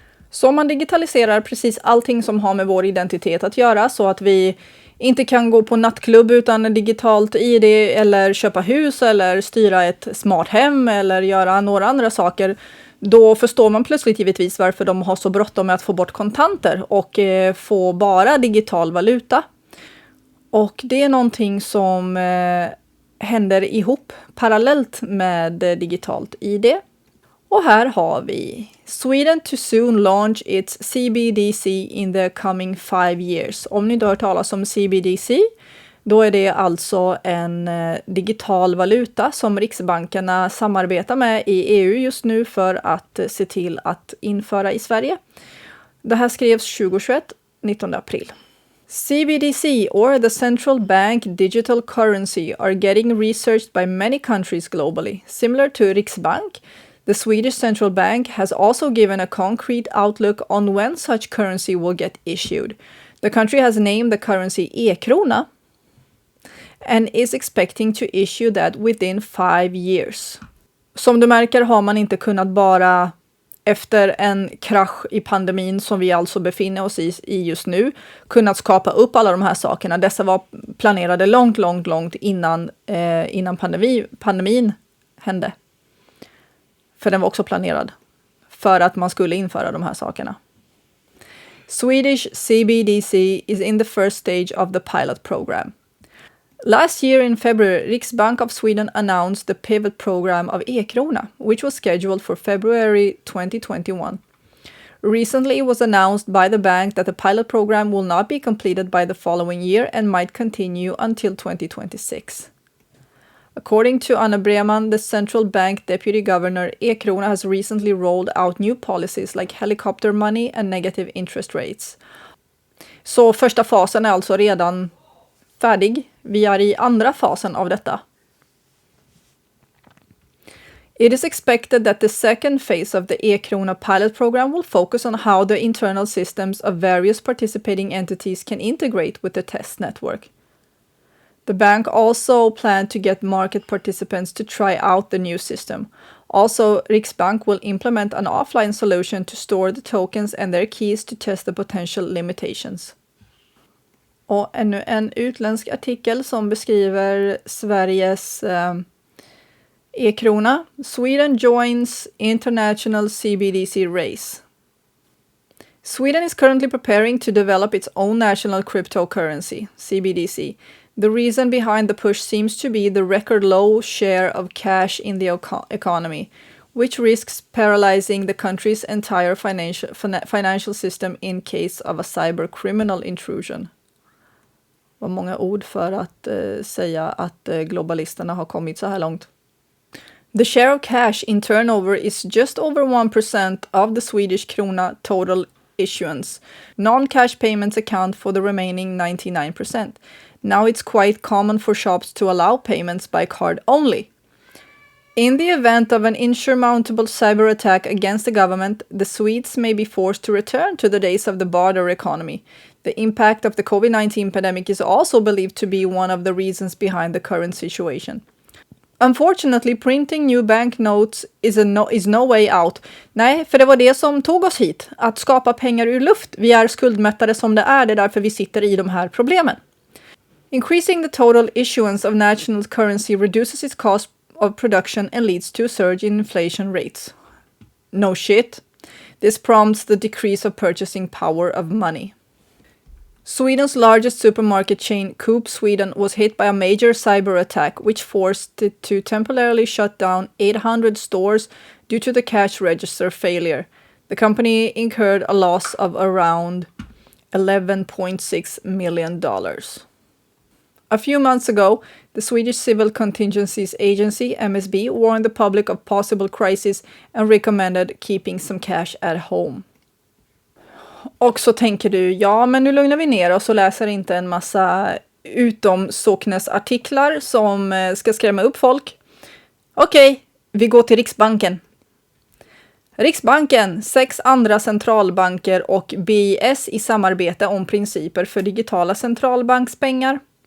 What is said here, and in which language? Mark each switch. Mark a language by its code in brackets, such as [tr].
[sv] Så om man digitaliserar precis allting som har med vår identitet att göra så att vi inte kan gå på nattklubb utan digitalt ID eller köpa hus eller styra ett smart hem eller göra några andra saker, då förstår man plötsligt givetvis varför de har så bråttom med att få bort kontanter och få bara digital valuta. Och det är någonting som händer ihop parallellt med digitalt ID. Och här har vi [en] Sweden to soon launch its Cbdc in the coming 5 years. [sv] Om ni inte har hört talas om Cbdc, då är det alltså en digital valuta som Riksbankerna samarbetar med i EU just nu för att se till att införa i Sverige. Det här skrevs 2021, 19 april. [en] Cbdc, or the central bank digital currency, are getting researched by many countries globally. Similar to Riksbank, the Swedish central bank has also given a concrete outlook on when such currency will get issued. The country has named the currency e-krona and is expecting to issue that within 5 years. [sv] Som du märker har man inte kunnat bara efter en krasch i pandemin som vi alltså befinner oss i just nu kunnat skapa upp alla de här sakerna. Dessa var planerade långt innan pandemin hände. För den var också planerad för att man skulle införa de här sakerna. [en] Swedish Cbdc is in the first stage of the pilot program. Last year in February, Riksbank of Sweden announced the pivot program of e-krona, which was scheduled for February 2021. Recently, it was announced by the bank that the pilot program will not be completed by the following year and might continue until 2026. According to Anna Breman, the central bank deputy governor, e-krona has recently rolled out new policies like helicopter money and negative interest rates. [sv] Så första fasen är alltså redan färdig. Vi är i andra fasen av detta. [en] It is expected that the second phase of the e-krona pilot program will focus on how the internal systems of various participating entities can integrate with the test network. The bank also planned to get market participants to try out the new system. Also, Riksbank will implement an offline solution to store the tokens and their keys to test the potential limitations. [sv] Och ännu en utländsk artikel som beskriver Sveriges e-krona. [en] Sweden joins international Cbdc race. Sweden is currently preparing to develop its own national cryptocurrency, Cbdc. The reason behind the push seems to be the record low share of cash in the economy, which risks paralyzing the country's entire financial system in case of a cyber criminal intrusion. [sv] Vad många ord för att säga att globalisterna har kommit så här långt. [en] The share of cash in turnover is just over 1% of the Swedish krona total issuance. Non-cash payments account for the remaining 99%. Now it's quite common for shops to allow payments by card only. In the event of an insurmountable cyber attack against the government, the Swedes may be forced to return to the days of the barter economy. The impact of the COVID-19 pandemic is also believed to be one of the reasons behind the current situation. Unfortunately, printing new banknotes is no way out. [sv] Nej, för det var det som tog oss hit. Att skapa pengar ur luft. Vi är skuldmättade som det är därför vi sitter i de här problemen. [en] Increasing the total issuance of national currency reduces its cost of production and leads to a surge in inflation rates. No shit. This prompts the decrease of purchasing power of money. Sweden's largest supermarket chain, Coop Sweden, was hit by a major cyber attack which forced it to temporarily shut down 800 stores due to the cash register failure. The company incurred a loss of around $11.6 million. A few months ago, the Swedish Civil Contingencies Agency, MSB, warned the public of possible crisis and recommended keeping some cash at home. [sv] Och så tänker du, ja men nu lugnar vi ner oss och läser inte en massa utomsocknesartiklar som ska skrämma upp folk. Okej, vi går till Riksbanken. Riksbanken, 6 andra centralbanker och BIS i samarbete om principer för digitala centralbankspengar.